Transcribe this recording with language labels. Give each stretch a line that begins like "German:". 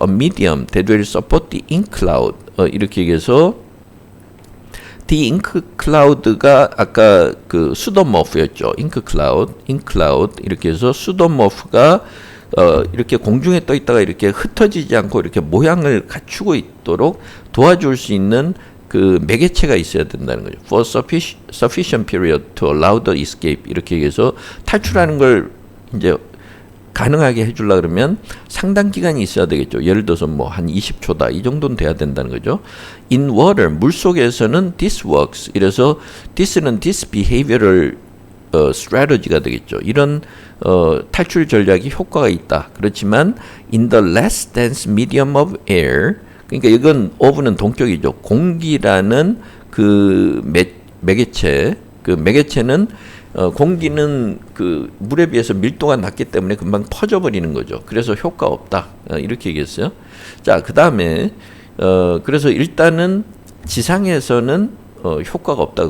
English: A medium that will support the ink cloud.
Korean: 이렇게 얘기해서 the ink cloud가 아까 그 pseudomorph였죠. ink cloud 이렇게 해서 pseudomorph가 이렇게 공중에 떠 있다가 이렇게 흩어지지 않고 이렇게 모양을 갖추고 있도록 도와줄 수 있는 그 매개체가 있어야 된다는 거죠.
English: For sufficient period to allow the escape.
Korean: 이렇게 얘기해서 탈출하는 걸 이제 가능하게 해주려 그러면 상당 기간이 있어야 되겠죠. 예를 들어서 뭐 한 20초다 이 정도는 돼야 된다는 거죠.
English: In water,
Korean: 물 속에서는
English: this works.
Korean: 이래서 this는 this behavioral strategy가 되겠죠. 이런 탈출 전략이 효과가 있다. 그렇지만
English: in the less dense medium of air,
Korean: 그러니까 이건 of는 동격이죠. 공기라는 그 매개체, 그 매개체는 공기는 그 물에 비해서 밀도가 낮기 때문에 금방 퍼져버리는 거죠. 그래서 효과 없다. 이렇게 얘기했어요. 자, 그 다음에 그래서 일단은 지상에서는 효과가 없다.